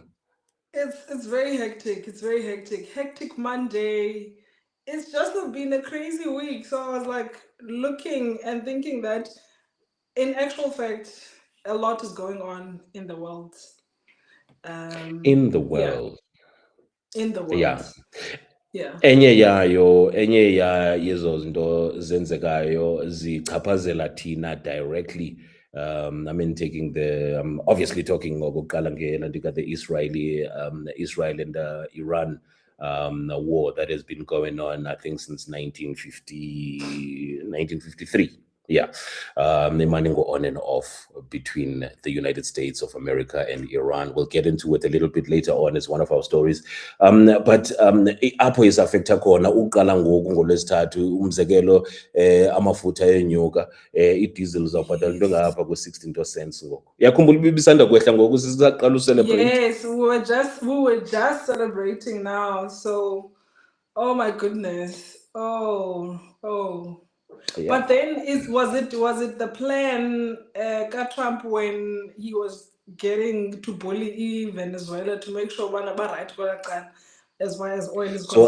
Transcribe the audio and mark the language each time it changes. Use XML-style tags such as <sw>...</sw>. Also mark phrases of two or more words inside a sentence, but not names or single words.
<en>It's very hectic. It's very hectic. Hectic Monday. It's just been a crazy week. So I was like looking and thinking that in actual fact, a lot is going on in the world. In the world. Yeah. In the world. Yeah. Yeah.</en> <xh>Enye yezo zinto zenzekayo zichaphazela thina directly.</xh> <en>I mean, taking I'm obviously talking okokuqala the Israel and Iran war that has been going on, I think, since 1953. Yeah, the money go on and off between the United States of America and Iran. We'll get into it a little bit later on as one of our stories.</en> <xh>But apho is-affecta khona uqala ngoku ngoLwesithathu, umzekelo amafutha enyuka, idiesel uzawubhatala into engapha kwe-16 cents ngoku. Uyakhumbula ibisanda kwehla ngoku sisaqala ucelebrate?</xh> <en>Yes, we were just celebrating now. So, oh my goodness. Oh. Yeah. But then was it the plan Trump when he was getting to bully Venezuela to make sure right as far as oil is concerned?</en>